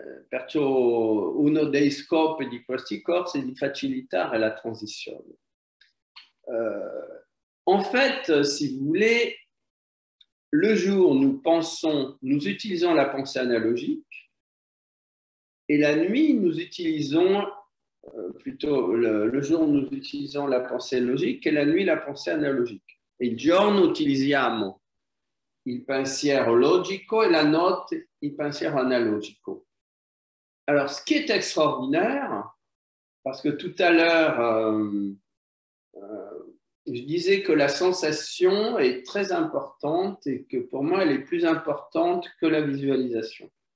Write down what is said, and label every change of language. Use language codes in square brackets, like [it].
[it] Perciò uno dei scopi di questi corsi è di facilitare la transizione. [fr] En fait, si vous voulez, le jour, nous utilisons la pensée analogique, et la nuit, nous utilisons le jour, nous utilisons la pensée logique, et la nuit, la pensée analogique. [it] Et il giorno utilizziamo il pensiero logico et la notte il pensiero analogico. [fr] Alors, ce qui est extraordinaire, parce que tout à l'heure, je disais que la sensation est très importante et que pour moi, elle est plus importante que la visualisation.